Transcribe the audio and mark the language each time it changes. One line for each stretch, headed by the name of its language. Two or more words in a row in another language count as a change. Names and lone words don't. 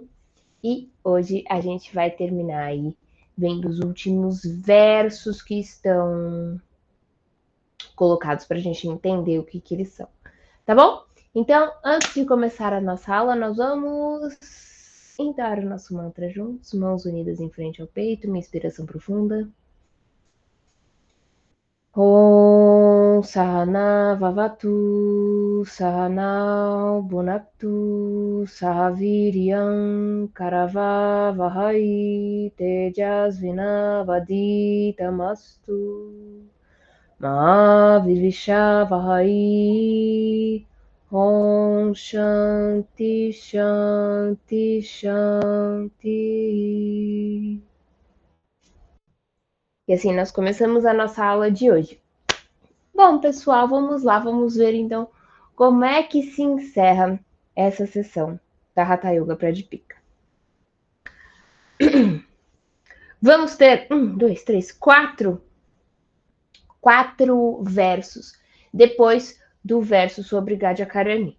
Portuguese: E hoje a gente vai terminar aí vendo os últimos versos que estão colocados para a gente entender o que eles são. Tá bom? Então, antes de começar a nossa aula, nós vamos entoar o nosso mantra juntos, mãos unidas em frente ao peito, uma inspiração profunda.
Sanskrit: Om Sahana Vavatu Sahana Bhunaktu Sahaviryam Karava Vahai Tejasvina Vaditamastu Ma Vivisha Vahai. Om Shanti Shanti Shanti.
Portuguese: E assim nós começamos a nossa aula de hoje. Bom, pessoal, vamos lá, vamos ver então como é que se encerra essa sessão da Hatha Yoga Pradipika. Vamos ter quatro versos depois do verso sobre Gadyakarani.